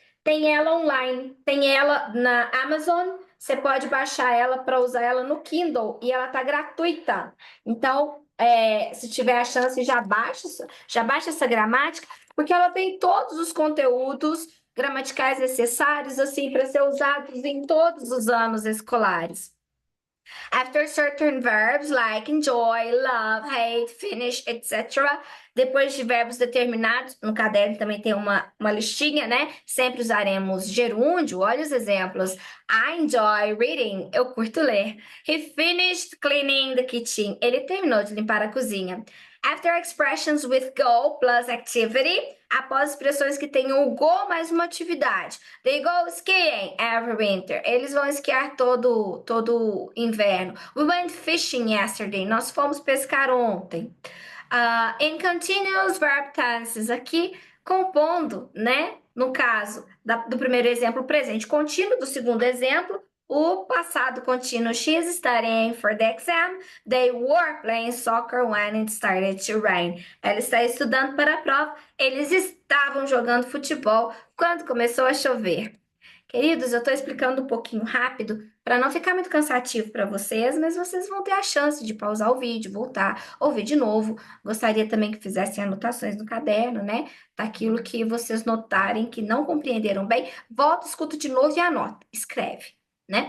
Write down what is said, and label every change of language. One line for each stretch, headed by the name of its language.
Portuguese: Tem ela online, tem ela na Amazon. Você pode baixar ela para usar ela no Kindle e ela está gratuita. Então, se tiver a chance, já baixa essa gramática, porque ela tem todos os conteúdos gramaticais necessários, assim, para ser usados em todos os anos escolares.
English: After certain verbs like enjoy, love, hate, finish, etc.
Portuguese: Depois de verbos determinados, no caderno também tem uma listinha, né? Sempre usaremos gerúndio. Olha os exemplos. I enjoy reading. Eu curto ler.
English: He finished cleaning the kitchen.
Portuguese: Ele terminou de limpar a cozinha. After expressions with go plus activity, após expressões que tenham o go mais uma atividade.
English: They go skiing every winter.
Portuguese: Eles vão esquiar todo inverno.
English: We went fishing yesterday.
Portuguese: Nós fomos pescar ontem. In continuous verb tenses, aqui compondo, né? No caso do primeiro exemplo, presente contínuo, do segundo exemplo, o passado contínuo.
English: She's studying for the exam. They were playing soccer when it started to rain.
Portuguese: Ela está estudando para a prova. Eles estavam jogando futebol quando começou a chover. Queridos, eu estou explicando um pouquinho rápido para não ficar muito cansativo para vocês, mas vocês vão ter a chance de pausar o vídeo, voltar, ouvir de novo. Gostaria também que fizessem anotações no caderno, né? Daquilo que vocês notarem que não compreenderam bem, volta, escuta de novo e anota, escreve. Né?